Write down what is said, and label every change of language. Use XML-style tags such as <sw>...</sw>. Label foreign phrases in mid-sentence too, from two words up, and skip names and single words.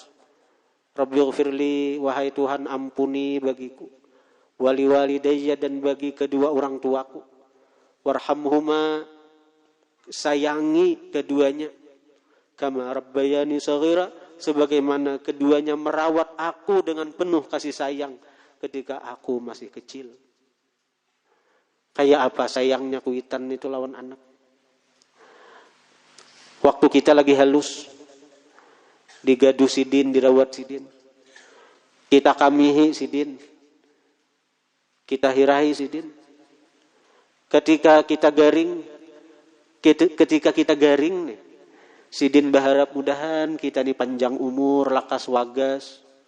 <ar>رب اغفر لي,</ar> <id>wahai Tuhan ampuni bagiku,</id> <ar>ولوالدي,</ar> <id>dan bagi kedua orang tuaku,</id> <ar>وارحمهما,</ar> <id>sayangi keduanya,</id> <ar>كما ربياني صغيرا,</ar> <id>sebagaimana keduanya merawat aku dengan penuh kasih sayang ketika aku masih kecil.</id> <bjn>Kayak apa sayangnya Kuitan itu lawan anak. Waktu kita lagi halus, digaduh sidin, dirawat sidin, kita kamihi sidin, kita hirahi sidin. Ketika kita garing nih, sidin berharap mudahan kita nih panjang umur, lakas wagas.</bjn>